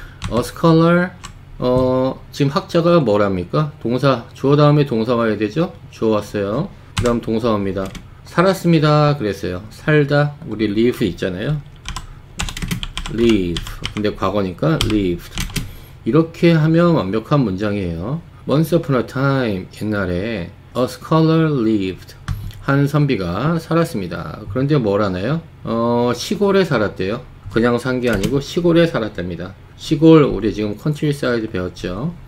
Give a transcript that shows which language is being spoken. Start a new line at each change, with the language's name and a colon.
Korean: scholar. 지금 학자가 뭐랍니까? 동사. 주어 다음에 동사 와야 되죠. 주어 왔어요. 그 다음 동사입니다. 살았습니다 그랬어요. 살다. 우리 live 있잖아요.
English: live.
Korean: 근데 과거니까 lived. 이렇게 하면 완벽한 문장이에요.
English: Once upon a time.
Korean: 옛날에
English: a scholar lived.
Korean: 한 선비가 살았습니다. 그런데 뭘 하나요? 시골에 살았대요. 그냥 산 게 아니고 시골에 살았답니다. 시골 우리 지금 countryside 배웠죠.